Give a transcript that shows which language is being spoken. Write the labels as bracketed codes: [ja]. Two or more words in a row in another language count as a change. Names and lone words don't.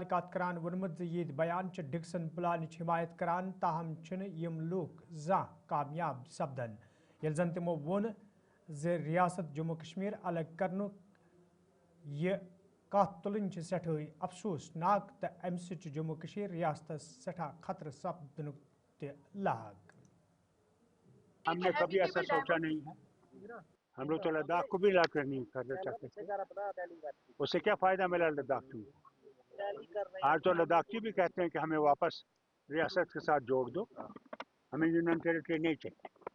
[ks] कत करान वोनमुत ये बयान डिक्सन प्लान हिमायत करान ताहम यम लूक जा कामयाब सपदन ये जन तमो वोन जे रियासत जम्मू कश्मीर अलग करन ये कत तुलन सठा अफसोसनाक तो अमि सत जम्मू कश्मीर रियासत सठा खतर सपदन लाग। [hi] हमने कभी ऐसा सोचा नहीं है। हम लोग तो लद्दाख को भी अलग नहीं करना चाहते थे। उससे क्या फायदा मिला लद्दाख को? आज तो लद्दाखी भी कहते हैं कि हमें वापस रियासत के साथ जोड़ दो, हमें [en] union territory [hi] नहीं चाहिए।